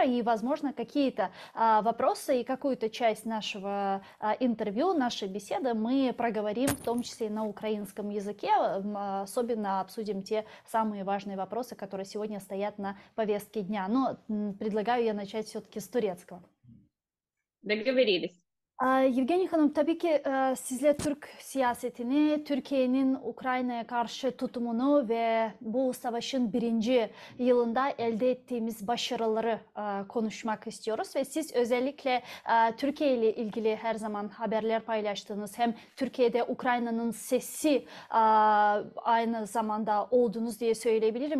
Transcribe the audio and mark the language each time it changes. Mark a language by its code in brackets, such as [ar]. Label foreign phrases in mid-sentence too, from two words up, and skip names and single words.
[ru] И, возможно, какие-то вопросы и какую-то часть нашего интервью, нашей беседы мы проговорим, в том числе и на украинском языке. Особенно обсудим те самые важные вопросы, которые сегодня стоят на повестке дня. Но предлагаю я начать все-таки с турецкого. Doговорились. [tr] Евгения Hanım, tabii ki sizle Türk siyasetini, Türkiye'nin Ukrayna'ya karşı tutumunu ve bu savaşın birinci yılında elde ettiğimiz başarıları konuşmak istiyoruz. Ve siz özellikle Türkiye ile ilgili her zaman haberler paylaştığınız, hem Türkiye'de Ukrayna'nın sesi aynı zamanda oldunuz diye söyleyebilirim.